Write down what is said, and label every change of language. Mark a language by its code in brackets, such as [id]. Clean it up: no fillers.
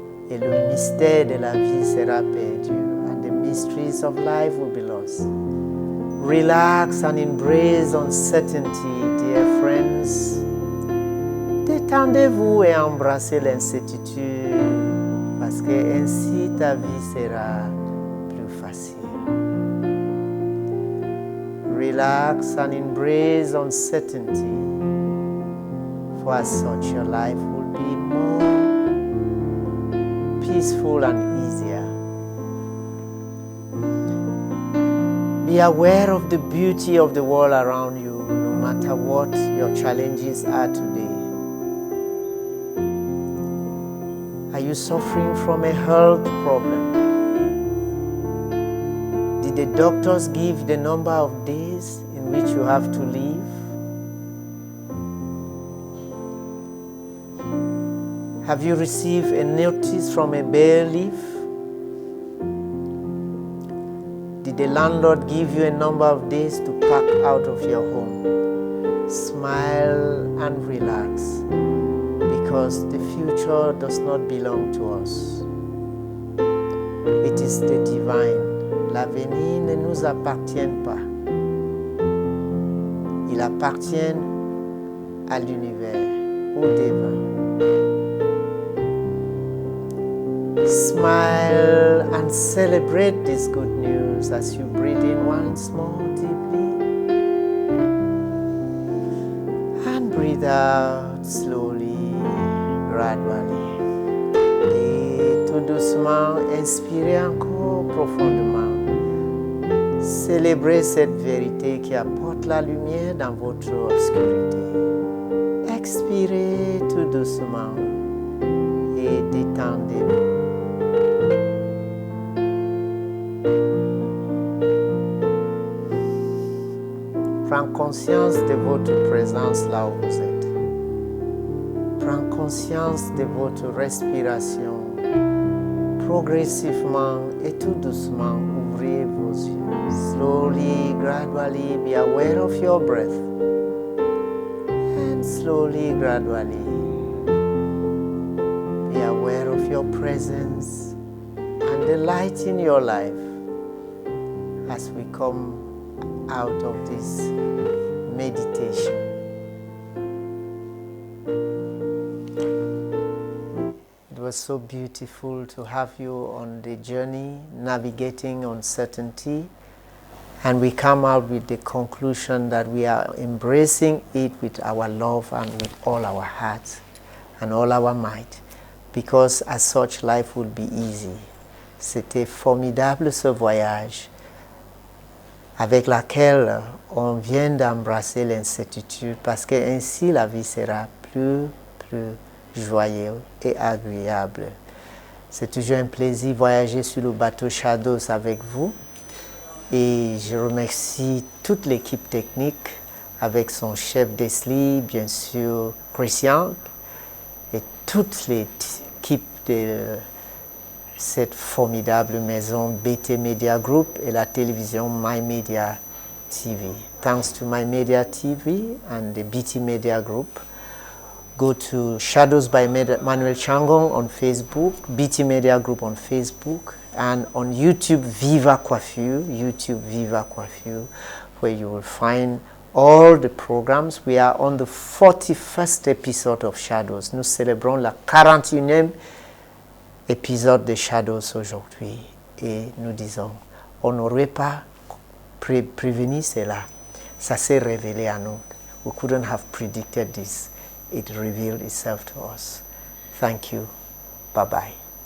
[fr] Et le mystère de la vie sera perdu. [en] And the mysteries of life will be lost. Relax and embrace uncertainty, dear friends. [fr] Détendez-vous et embrassez l'incertitude, parce que ainsi ta vie sera plus facile. [en] Relax and embrace uncertainty, for as such your life will be more peaceful and easier. Be aware of the beauty of the world around you, no matter what your challenges are today. Are you suffering from a health problem? Did the doctors give the number of days in which you have to live? Have you received a notice from a bailiff? Did the landlord give you a number of days to pack out of your home? Smile and relax, because the future does not belong to us. It is the divine. [fr] L'avenir ne nous appartient pas. Il appartient à l'univers, au divin. [en] Smile and celebrate this good news as you breathe in once more deeply and breathe out slowly, gradually. [fr] Et tout doucement, inspirez encore profondément. Célébrez cette vérité qui apporte la lumière dans votre obscurité. Expirez tout doucement et détendez-vous. Prends conscience de votre présence là où vous êtes. Prends conscience de votre respiration. Progressivement et tout doucement, ouvrez vos yeux. [en] Slowly, gradually, be aware of your breath. And slowly, gradually, be aware of your presence and the light in your life as we come out of this meditation. It was so beautiful to have you on the journey, navigating uncertainty, and we come out with the conclusion that we are embracing it with our love and with all our hearts and all our might, because as such life would be easy. [fr] C'était formidable ce voyage avec laquelle on vient d'embrasser l'incertitude, parce que ainsi la vie sera plus joyeuse et agréable. C'est toujours un plaisir de voyager sur le bateau Shadows avec vous, et je remercie toute l'équipe technique avec son chef Desli, bien sûr Christian, et toute l'équipe de cette formidable maison BT Media Group et la télévision My Media TV. [en] Thanks to My Media TV and the BT Media Group. Go to Shadows by Manuel Changong on Facebook, BT Media Group on Facebook, and on YouTube Viva Coiffure, where you will find all the programs. We are on the 41st episode of Shadows. [fr] Nous célébrons la 41e épisode de Shadows aujourd'hui, et nous disons, on n'aurait pas prévenu cela, ça s'est révélé à nous. [en] We couldn't have predicted this. It revealed itself to us. Thank you. Bye-bye.